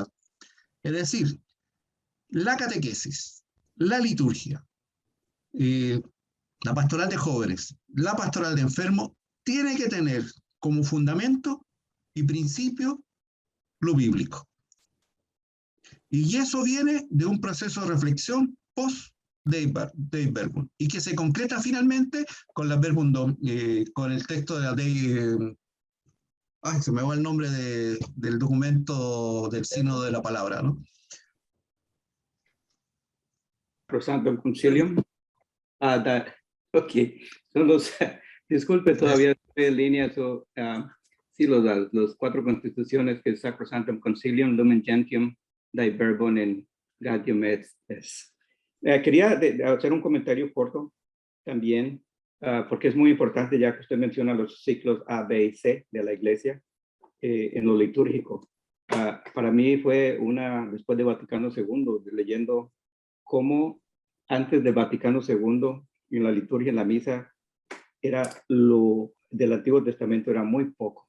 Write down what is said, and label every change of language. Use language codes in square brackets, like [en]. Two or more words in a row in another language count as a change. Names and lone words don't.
[es] Es decir, la catequesis, la liturgia, la pastoral de jóvenes, la pastoral de enfermos, tiene que tener como fundamento y principio lo bíblico. Y eso viene de un proceso de reflexión post-Dei Verbum, y que se concreta finalmente con la Verbum con el texto de la Dei. Se me va el nombre del documento del Sínodo de la Palabra, ¿no? Sacrosanctum Concilium. Ok. Son los, disculpe, todavía estoy en línea. Sí, los 4 constituciones que es Sacrosanctum Concilium, Lumen Gentium, Dei Verbum en Gaudium et Spes. Quería hacer un comentario corto también, porque es muy importante, ya que usted menciona los ciclos A, B y C de la Iglesia en lo litúrgico. Para mí fue después de Vaticano II, leyendo cómo antes de Vaticano II, en la liturgia, en la misa, lo del Antiguo Testamento era muy poco.